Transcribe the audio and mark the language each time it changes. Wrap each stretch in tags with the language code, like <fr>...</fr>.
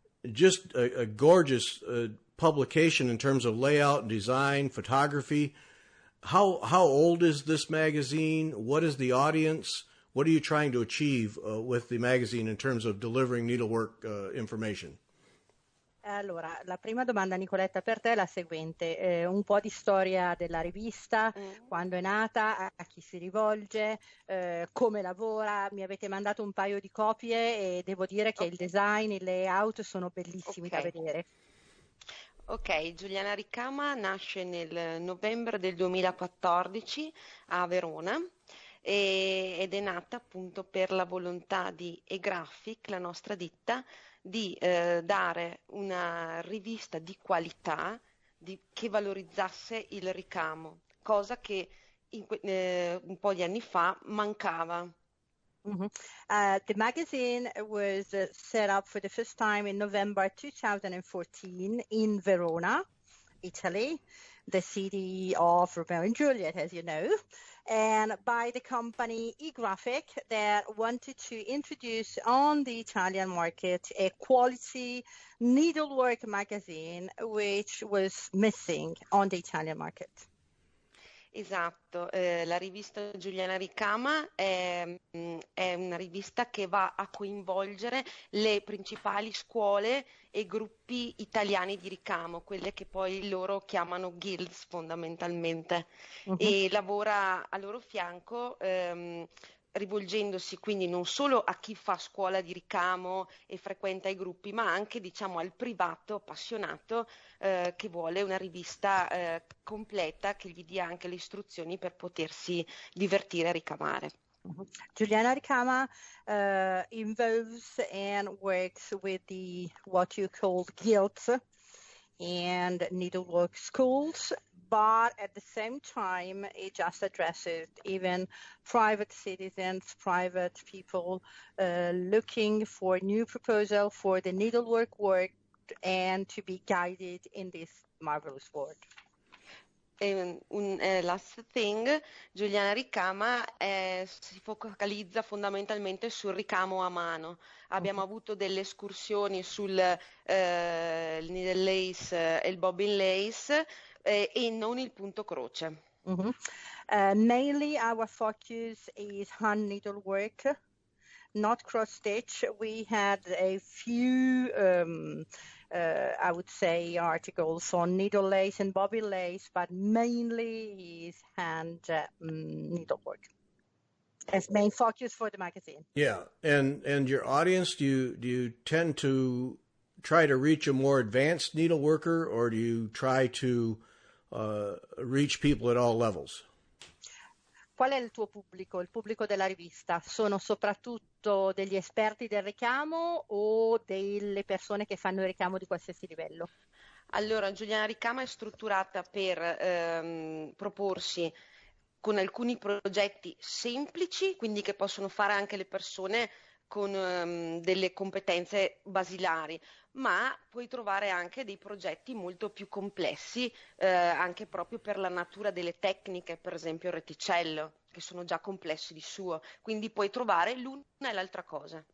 <en>Just a gorgeous publication in terms of layout and design, photography. How old is this magazine? What is the audience? What are you trying to achieve with the magazine in terms of delivering needlework information?</en> <it>Allora, la prima domanda, Nicoletta, per te è la seguente. Un po' di storia della rivista, quando è nata, a chi si rivolge, come lavora. Mi avete mandato un paio di copie e devo dire che il design, il layout sono bellissimi da vedere. Ok, Giuliana Ricama nasce nel novembre del 2014 a Verona ed è nata appunto per la volontà di eGraphic, la nostra ditta, di dare una rivista di qualità che valorizzasse il ricamo, cosa che un po' di anni fa mancava.</it> <en>The magazine was set up for the first time in November 2014 in Verona, Italy, the city of Romeo and Juliet, as you know, and by the company eGraphic that wanted to introduce on the Italian market a quality needlework magazine which was missing on the Italian market.</en> <it>Esatto, la rivista Giuliana Ricama è una rivista che va a coinvolgere le principali scuole e gruppi italiani di ricamo, quelle che poi loro chiamano guilds fondamentalmente, e lavora a loro fianco rivolgendosi quindi non solo a chi fa scuola di ricamo e frequenta i gruppi, ma anche diciamo al privato appassionato che vuole una rivista completa che gli dia anche le istruzioni per potersi divertire a ricamare.</it> <en>Giuliana Ricama involves and works with the what you call guilds and needlework schools, but at the same time it just addresses even private citizens, private people looking for new proposal for the needlework work and to be guided in this marvelous world. Last thing,</en> <it>Giuliana Ricama si focalizza fondamentalmente sul ricamo a mano. Abbiamo avuto delle escursioni sul needle lace e il bobbin lace e non il punto croce.</it> <en>Mainly our focus is hand needlework, not cross stitch. We had a few I would say articles on needle lace and bobbin lace, but mainly is hand needlework as main focus for the magazine. Yeah, and your audience, do you tend to try to reach a more advanced needleworker, or do you try to reach people at all levels?</en> <it>Qual è il tuo pubblico, il pubblico della rivista? Sono soprattutto degli esperti del ricamo o delle persone che fanno il ricamo di qualsiasi livello? Allora, Giuliana Ricama è strutturata per proporsi con alcuni progetti semplici, quindi che possono fare anche le persone con delle competenze basilari, ma puoi trovare anche dei progetti molto più complessi, anche proprio per la natura delle tecniche, per esempio il reticello, che sono già complessi di suo, quindi puoi trovare l'una e l'altra cosa.</it>